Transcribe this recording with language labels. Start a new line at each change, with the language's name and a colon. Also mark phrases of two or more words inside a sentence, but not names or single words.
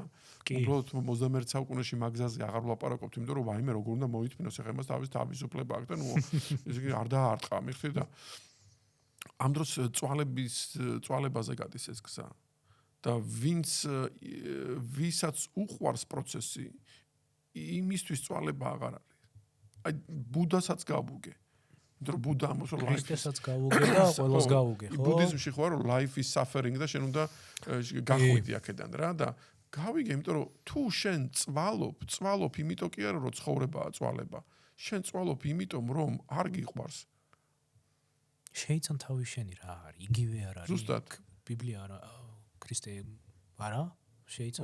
Georgian: უბრალოდ 21 საუკუნეში მაგ გზაზე აღარ ვლაპარაკობთ, იმიტომ რომ ვაიმე როგორ უნდა მოითმინოს, ეხლა მას თავისუფლება აქვს და ნუ ესე იგი არ დაარტყა, მიხდი და ამ დროს წვალებაზე გადის ეს გზა და ვისაც უყვარს პროცესი იმისთვის წვალება აღარ არის. აი ბუდასაც გავუგე. იმიტომ რომ ბუდა ამას რომ ქრისტესაც გავუგე და ყველას გავუგე, ხო? ბუდიზმში ხო რომ
English: life is suffering
Georgian: და შენ უნდა გახვიდე აქედან რა და გავიგე, იმიტომ რომ თუ შენ წვალობ, იმიტომ კი არა რომ ცხოვრებაა წვალება. შენ წვალობ იმიტომ რომ არ გიყვარს. შეიცან თავი შენი რა არის, იგივე არ არის. ზუსტად. ბიბლია არა, ქრისტე არა? შეიცან